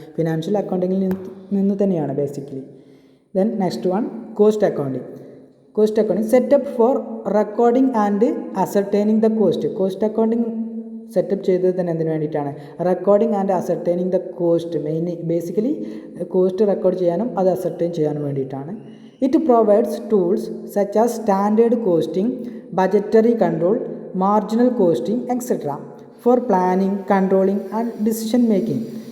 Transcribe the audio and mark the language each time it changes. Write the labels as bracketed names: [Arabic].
[Malayalam] Financial അക്കൗണ്ടിങ്ങിൽ നിന്ന് തന്നെയാണ് basically. [English] Then next one, cost accounting. Setup for recording and ascertaining the cost. [Malayalam] Cost accounting setup ചെയ്തത് തന്നെ എന്തിനു വേണ്ടിയിട്ടാണ്? [English] Recording and ascertaining the cost. [Malayalam] Basically cost record ചെയ്യാനും അത് ascertain ചെയ്യാനും വേണ്ടിയിട്ടാണ്. [English] It provides tools such as standard costing, budgetary control, marginal costing etcetera for planning, controlling and decision making.